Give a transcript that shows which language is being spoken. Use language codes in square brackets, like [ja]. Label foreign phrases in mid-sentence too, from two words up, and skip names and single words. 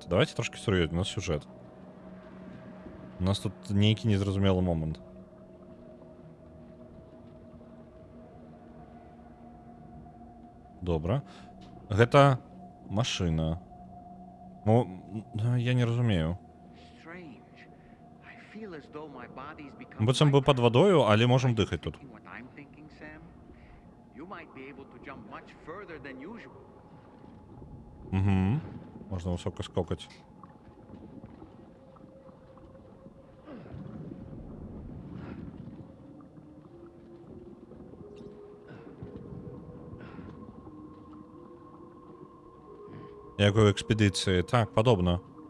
[be] Давайте трошки сур'ёзней, у нас сюжэт. У нас тут нейкі незразумелы момант. Добра. Гэта машына. Ну, я не разумею. [en] Strange. I feel as though my body's become [be] Быццам бы [en] lighter. [be] пад вадою, але можам дыхаць тут. [en] Thinking what I'm thinking, Sam? You might be able to jump much further than usual. [be] Угу. Можна высока скокаць. Як у экспедыцыі. Так, падобна.